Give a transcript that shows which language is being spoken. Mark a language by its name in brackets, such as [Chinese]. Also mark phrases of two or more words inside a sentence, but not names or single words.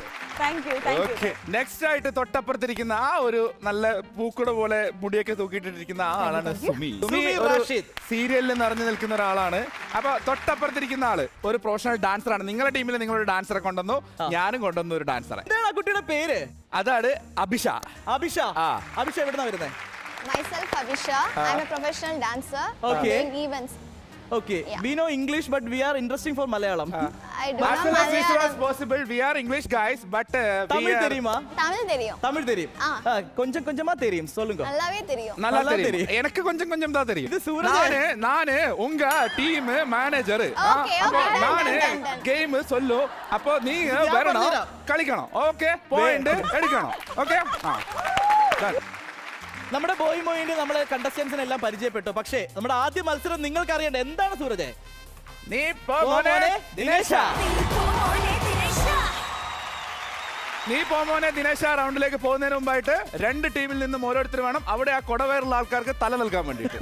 [Malayalam] നെക്സ്റ്റ് ആയിട്ട് തൊട്ടപ്പുറത്തിരിക്കുന്ന ആ ഒരു നല്ല പൂക്കുട പോലെ മുടിയൊക്കെ തൂക്കിയിട്ടിരിക്കുന്ന ആ ആളാണ് സുമി. സീരിയലിൽ നിറഞ്ഞു നിൽക്കുന്ന ഒരാളാണ്. അപ്പൊ തൊട്ടപ്പുറത്തിരിക്കുന്ന ആള് ഒരു പ്രൊഫഷണൽ ഡാൻസർ ആണ്. നിങ്ങളുടെ ടീമിൽ നിങ്ങളൊരു ഡാൻസറെ കൊണ്ടുവന്നു, ഞാനും കൊണ്ടുവന്നു ഒരു ഡാൻസറെ. എന്താണ് ആ കുട്ടിയുടെ പേര്? അതാണ് അഭിഷ. അഭിഷ എവിടുന്നാ വരുന്നത്? [English] Myself Abhisha. I'm a professional dancer doing events. Okay, we know English, but we are interesting for Malayalam. I do not Malayalam. Possible. We are English guys, but [Tamil] Tamil தெரியுமா? Tamil தெரியும். கொஞ்சம் கொஞ்சமா தெரியும். சொல்லுங்க. நல்லாவே தெரியும். நல்லா தெரியும். எனக்கு கொஞ்சம் கொஞ்சம் தான் தெரியும். இது சூரஜ். நானு உங்க டீம் மேனேஜர். Okay. நானு கேம் சொல்லு. அப்போ நீங்க வரணும், [Malayalam] കളിക്കണം. ഓക്കേ, പോയിന്റ് എടുക്കണം. ഓക്കേ? നമ്മുടെ ബോയിന്റെ നമ്മളെ കണ്ടസ്റ്റൻസിനെ എല്ലാം പരിചയപ്പെട്ടു. പക്ഷേ നമ്മുടെ ആദ്യ മത്സരം നിങ്ങൾക്ക് അറിയേണ്ട എന്താണ് സൂരജ്? നീ പോമോനെ ദിനേശ. നീ പോമോനെ ദിനേശ റൗണ്ടിലേക്ക് പോകുന്നതിന് മുമ്പായിട്ട് രണ്ട് ടീമിൽ നിന്നും ഓരോരുത്തർ വേണം അവിടെ ആ കൊടവേറുള്ള ആൾക്കാർക്ക് തല നൽകാൻ വേണ്ടിയിട്ട്.